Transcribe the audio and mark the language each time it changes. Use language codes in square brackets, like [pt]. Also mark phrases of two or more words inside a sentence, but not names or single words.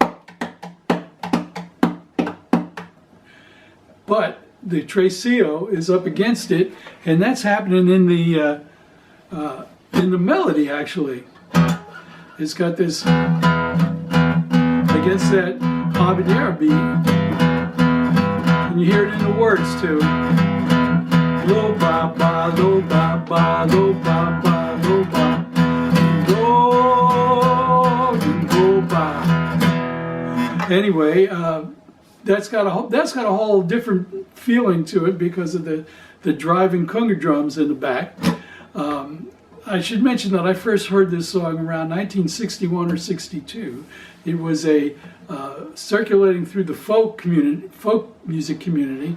[en] But the tresillo is up against it, and that's happening in the melody. Actually, it's got this against that habanero beat, and you hear it in the words too. Lo ba ba, lo ba ba, lo ba ba, lo ba, lo ba. Anyway. That's got a whole different feeling to it because of the driving conga drums in the back. I should mention that I first heard this song around 1961 or 62. It was circulating through the folk music community.